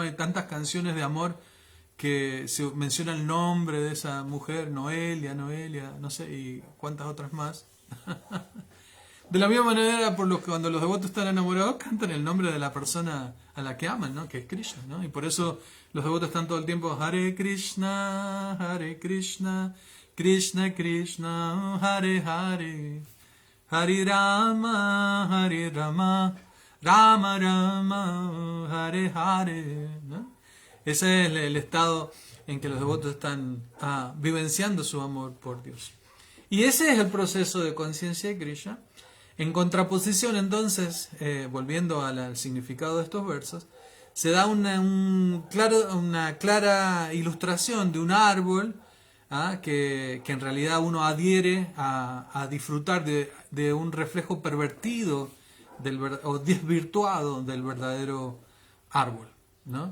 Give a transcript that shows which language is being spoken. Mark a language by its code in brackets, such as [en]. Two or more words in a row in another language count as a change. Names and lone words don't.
[es] Hay tantas canciones de amor que se menciona el nombre de esa mujer, Noelia, no sé, y cuántas otras más. De la misma manera, cuando los devotos están enamorados, cantan el nombre de la persona a la que aman, ¿no? Que es Krishna, ¿no? Y por eso los devotos están todo el tiempo [sa] Hare Krishna, Krishna Krishna, Hare Hare, Hare Rama, Rama Rama, Hare Hare, [es] ¿no? Ese es el estado en que los devotos están vivenciando su amor por Dios. Y ese es el proceso de conciencia de Krishna. En contraposición, entonces, volviendo al significado de estos versos, se da una clara ilustración de un árbol, que en realidad uno adhiere a disfrutar de un reflejo pervertido o desvirtuado del verdadero árbol, ¿no?